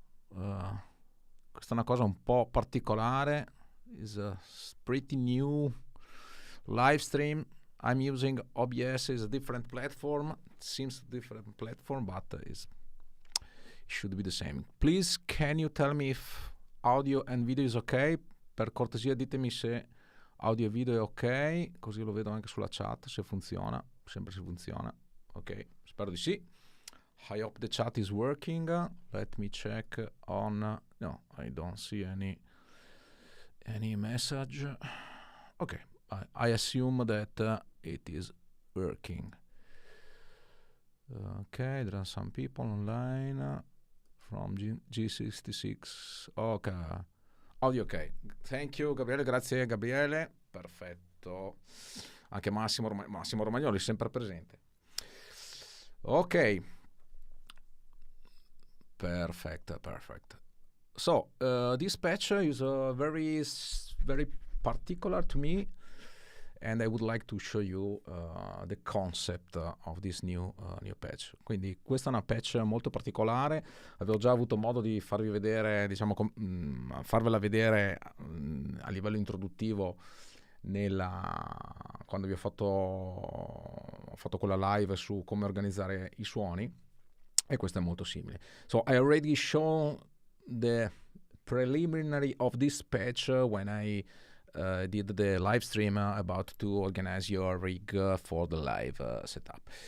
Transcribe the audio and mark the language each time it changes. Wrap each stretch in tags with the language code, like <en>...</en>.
<it>Questa è una cosa un po' particolare,</it> <en>is a pretty new live stream. I'm using OBS, is a different platform, it seems different platform, but it should be the same. Please, can you tell me if audio and video is ok?</en> <it>Per cortesia ditemi se audio e video è ok, così lo vedo anche sulla chat, se funziona, sempre se funziona. Ok, spero di sì.</it> <en>I hope the chat is working. Let me check on... No, I don't see any message. Ok, I assume that it is working. Okay, there are some people online from G66. Ok, audio ok. Thank you Gabriele,</en> <it>grazie</it> <en>Gabriele.</en> <it>Perfetto. Anche Massimo Romagnoli sempre presente. Ok.</it> <en>Perfect. So, this patch is very particular to me, and I would like to show you the concept of this new patch.</en> <it>Quindi questa è una patch molto particolare, avevo già avuto modo di farvi vedere, diciamo, farvela vedere a livello introduttivo quando vi ho fatto quella live su come organizzare i suoni, e questo è molto simile.</it> <en>So I already shown the preliminary of this patch when I did the live stream about to organize your rig for the live setup.</en>